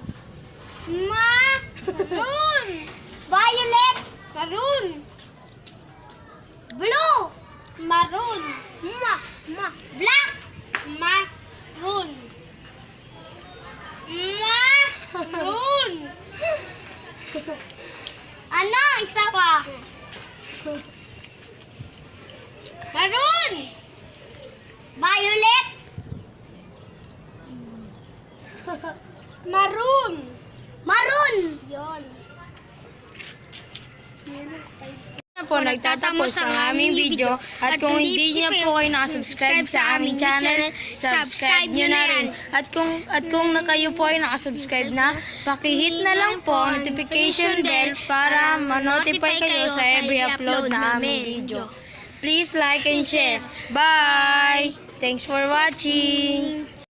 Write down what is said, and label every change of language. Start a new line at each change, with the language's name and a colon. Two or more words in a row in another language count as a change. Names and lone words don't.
English: Maroon. Violet. Maroon. Blue. Maroon. Black. Maroon. Maroon.
Filipino: Ano? Isa pa.
English: Maroon. Violet. Maroon. Maroon. Yon.
Filipino: Na po, nagtatapos ang aming video at kung hindi niyo po kayo nakasubscribe sa aming channel, subscribe nyo na rin. At kung kayo po ay nakasubscribe na, pakihit na lang po ang notification bell para ma-notify kayo sa
English: every upload
Filipino: na aming video.
English: Please like and share. Bye! Thanks for watching!